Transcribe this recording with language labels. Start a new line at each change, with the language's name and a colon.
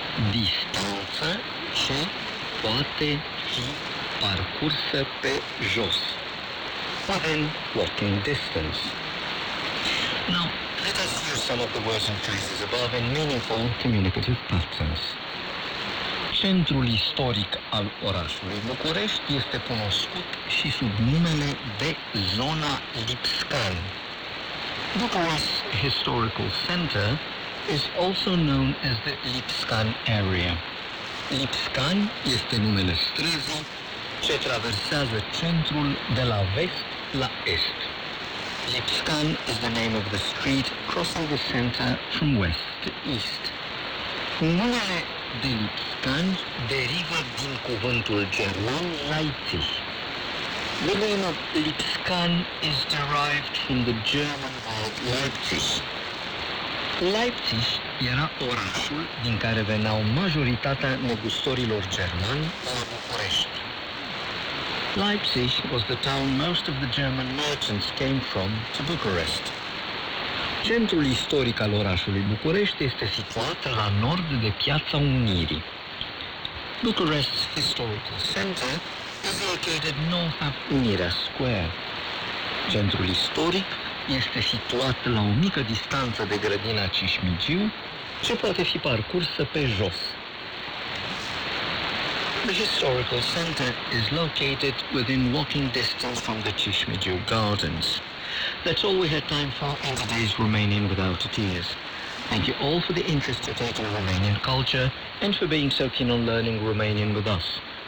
Romanian: Distanță ce poate fi parcursă pe jos,
English: within walking distance. Now, let us use some of the words and phrases above in meaningful communicative patterns.
Romanian: Centrul istoric al orașului București este cunoscut și sub numele de Zona Lipscan.
English: Bucharest's historical center is also known as the Lipscan area.
Romanian: Lipscan este numele străzii ce traversează centrul de la vest la est.
English: Lipscan is the name of the street crossing the center from west to east.
Romanian: Numele de Lipscan derivă din cuvântul german Leipzig.
English: The name of Lipscan is derived from the German word Leipzig.
Romanian: Leipzig era orașul din care veneau majoritatea negustorilor germani la București.
English: Leipzig was the town most of the German merchants came from to Bucharest.
Romanian: Centrul istoric al orașului București este situat la nord de Piața Unirii.
English: Bucharest's historical center is located north of Unirea Square.
Romanian: Centrul istoric este situat la o mică distanță de grădina Cismigiu, ce poate fi parcursă pe jos.
English: The historical center is located within walking distance from the Cismigiu Gardens. That's all we had time for in today's Romanian Without Tears. Thank you all for the interest you take in Romanian culture and for being so keen on learning Romanian with us.